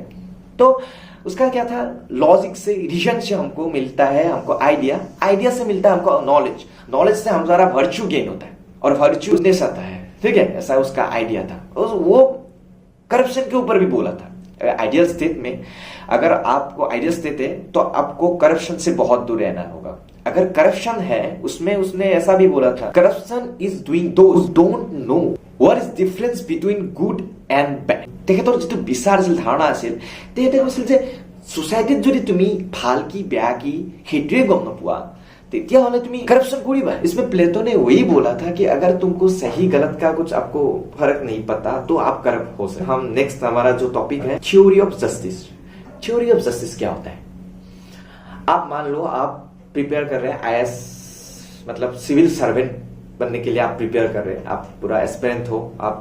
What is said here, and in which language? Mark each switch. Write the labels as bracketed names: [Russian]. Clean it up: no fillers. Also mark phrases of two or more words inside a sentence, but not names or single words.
[Hindi] तो उसका क्या था, लॉजिक से रीजन से हमको मिलता है, हमको आइडिया से मिलता है हमको नॉलेज से हमारा वर्च्यू गेन होता है और वर्च्यूनेस आता है। ठीक है, ऐसा उसका आइडिया था। वो करप्शन के ऊपर भी बोला था [English] ideal state [Hindi] में अगर आपको [English] ideal state [Hindi] है तो आपको करप्शन से बहुत दूर रहना होगा। अगर करप्शन है उसमें उसने ऐसा भी बोला था, [English] corruption is doing those don't know what is difference between good and bad. [Assamese] তেখেতৰ যিটো বিচাৰ আছিল, ধাৰণা আছিল, তেখেতে কৈছিল যে সোসাইটিত যদি তুমি ভাল কি বেয়া কি সেইটোৱে গম নোপোৱা তেতিয়াহ'লে তুমি करप्शन करिबा। [Hindi] इसमें प्लेटो ने वही बोला था कि अगर तुमको सही गलत का कुछ आपको फर्क नहीं पता तो आप करप्ट हो सकते। हम नेक्स्ट हमारा जो टॉपिक है [English] theory of justice. theory of justice [Hindi] क्या होता है? आप मान लो आप प्रिपेयर कर रहे हैं आईएएस, मतलब [English] civil servant [Hindi] बनने के लिए आप प्रिपेयर कर रहे हैं, आप पूरा एस्पिरेंट हो, आप